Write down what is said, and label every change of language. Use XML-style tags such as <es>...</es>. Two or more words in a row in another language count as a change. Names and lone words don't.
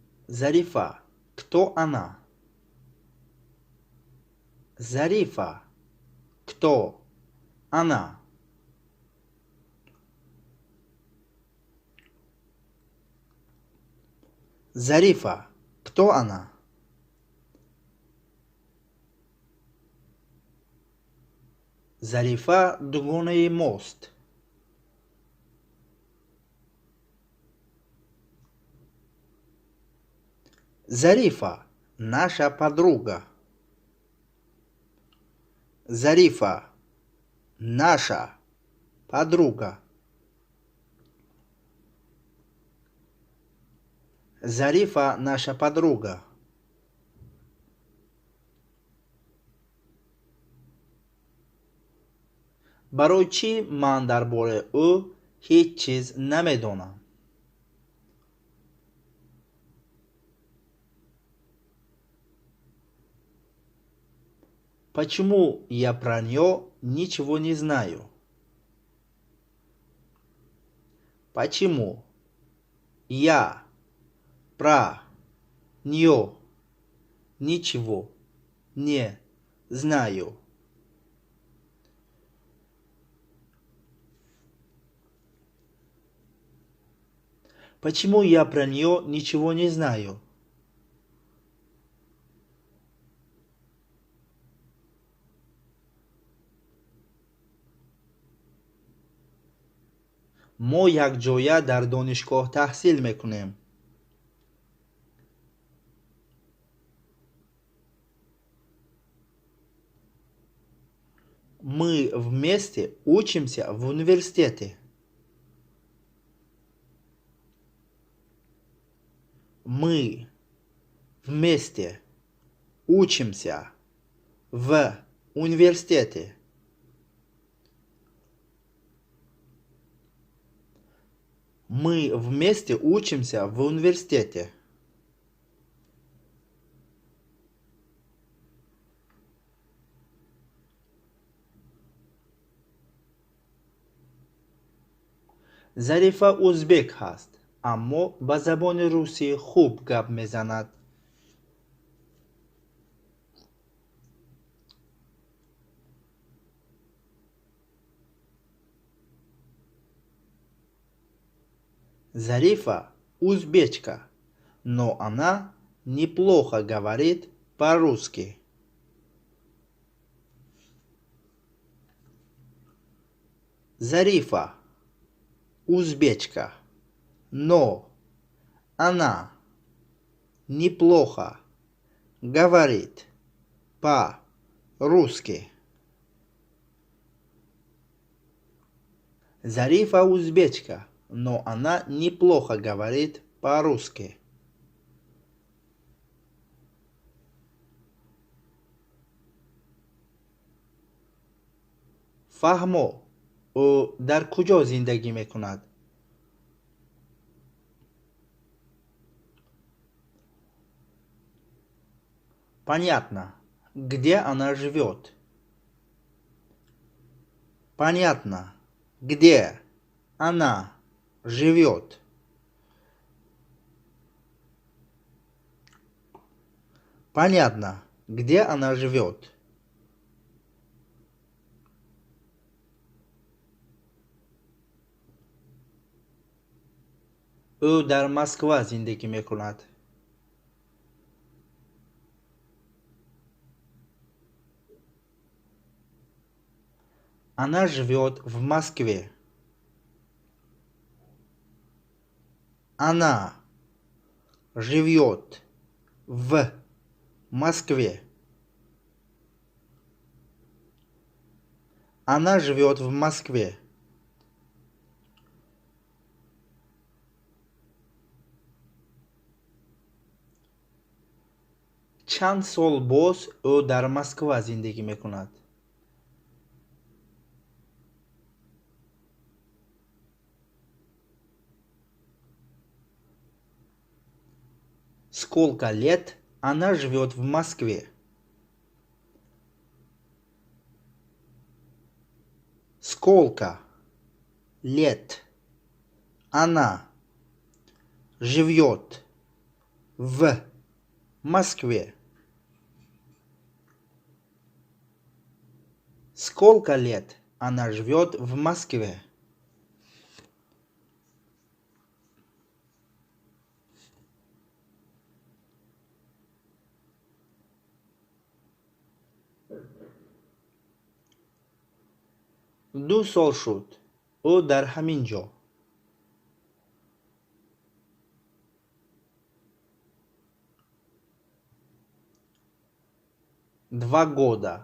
<ru>Зарифа. Кто она? Зарифа. Кто она? Зарифа. Кто она? Зарифа Дугуный мост. Зарифа, наша подруга. Зарифа, наша подруга. Зарифа, наша подруга.</ru> <tg>барои чӣ ман дар бораи ӯ ҳеҷ чиз намедонам?</tg> <ru>Почему я про неё ничего не знаю? Почему я про неё ничего не знаю? Почему я про неё ничего не знаю?</ru> <tg>мо якҷоя дар донишгоҳ таҳсил мекунем.</tg> <ru>Мы вместе учимся в университете. Мы вместе учимся в университете. Мы вместе учимся в университете.</ru> <tg>Зарифа узбек ҳаст, аммо ба забони русӣ хуб гап мезанад.</tg> <ru>Зарифа узбечка, но она неплохо говорит по-русски. Зарифа узбечка, но она неплохо говорит по-русски. Зарифа узбечка, но она неплохо говорит по-русски.</ru> <tg>фаҳмо, ӯ дар куҷо зиндагӣ мекунад?</tg> <ru>Понятно. Где она живет? Понятно. Где она живет? Понятно. Где она живет?</ru> <tg>ӯ дар Москва зиндагӣ мекунад.</tg> <ru>Она живет в Москве. Она живет в Москве. Она живет в Москве.</ru> <tg>чанд сол боз ӯ дар Москва зиндагӣ мекунад?</tg> <ru>Сколько лет она живет в Москве? Сколько лет она живет в Москве? Сколько лет она живет в Москве?</ru> <tg>ду сол шуд. ӯ дар ҳамин ҷо.</tg> <ru>Два года.</ru>